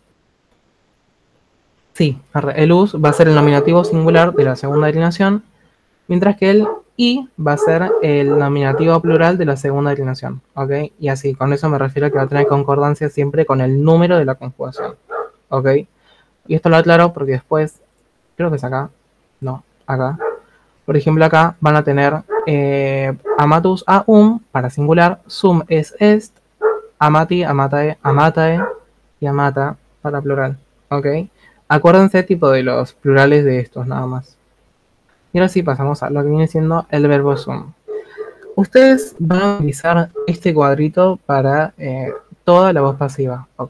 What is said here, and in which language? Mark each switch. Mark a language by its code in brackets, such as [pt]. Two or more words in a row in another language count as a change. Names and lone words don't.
[es] Sí, el us va a ser el nominativo singular de la segunda declinación, mientras que el i va a ser el nominativo plural de la segunda declinación, ¿ok? Y así, con eso me refiero a que va a tener concordancia siempre con el número de la conjugación, ¿ok? Y esto lo aclaro porque después, creo que es acá, no, acá. Por ejemplo, acá van a tener [la] amatus aum [es] para singular, [la] sum es est, amati, amatae [es] y amata para plural, ¿ok? Acuérdense tipo de los plurales de estos nada más. Y ahora sí pasamos a lo que viene siendo el verbo sum. Ustedes van a utilizar este cuadrito para toda la voz pasiva, ¿ok?